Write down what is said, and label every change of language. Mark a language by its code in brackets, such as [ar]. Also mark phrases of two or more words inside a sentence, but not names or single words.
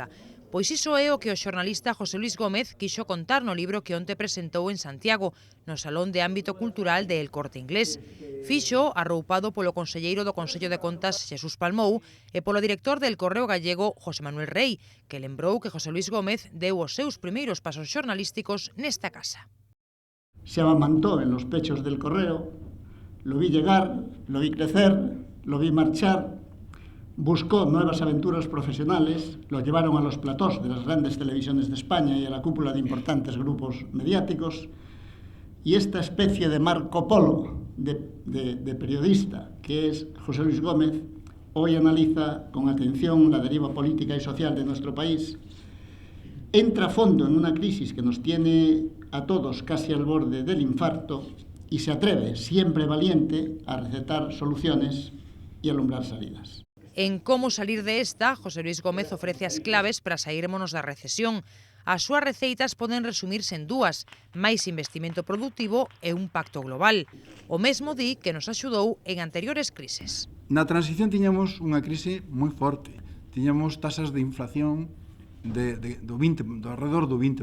[gl] Pois iso é o que o xornalista José Luis Gómez quixo contar no libro que onte presentou en Santiago, no Salón de Ámbito Cultural de El Corte Inglés. Fixo arroupado polo conselleiro do Consello de Contas Xesús Palmou e polo director del Correo Gallego José Manuel Rey, que lembrou que José Luis Gómez deu os seus primeiros pasos xornalísticos nesta casa. [es] Se amamantó en los pechos del Correo, lo vi llegar, lo vi crecer, lo vi marchar. Buscó nuevas aventuras profesionales, lo llevaron a los platós de las grandes televisiones de España y a la cúpula de importantes grupos mediáticos, y esta especie de Marco Polo de periodista que es José Luis Gómez, hoy analiza con atención la deriva política y social de nuestro país, entra a fondo en una crisis que nos tiene a todos casi al borde del infarto y se atreve, siempre valiente, a recetar soluciones y alumbrar salidas. [gl] En Como salir de esta, José Luis Gómez ofrece as claves para saírmonos da recesión. As súas receitas poden resumirse en dúas: máis investimento productivo e un pacto global. O mesmo di que nos axudou en anteriores crises. Na transición tiñamos unha crise moi forte. Tiñamos tasas de inflación do alrededor do 20%.